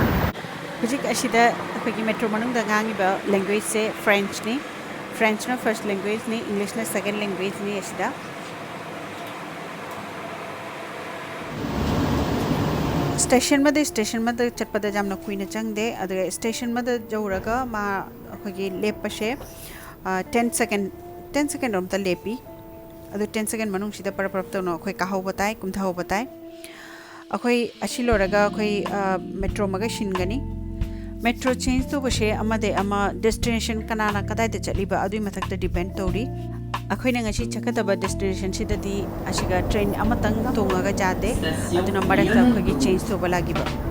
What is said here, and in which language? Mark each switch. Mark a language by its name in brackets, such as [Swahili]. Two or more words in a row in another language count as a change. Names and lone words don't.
[Manipuri] hujik asida akhoi metro manung da ngangi ba language se French na [English] first language [Manipuri] ni English na [English] second language [Manipuri] ni asida station made chatpada jamna kuina changde adu station made jawraga ma akhoi gi lepase 10 second rom ta lepi adu 10 second manung sida parapto no akhoi ka ho batai kumtha ho batai akhoi asiloraga akhoi metro maga shingani metro change to base amade ama destination kanana kadai te chaliba adui mathakta depend tori akhoi na ngasi chakadaba destination sidadi asiga train amatang tongaga jate aduna marakta akhoi gi change to balagiba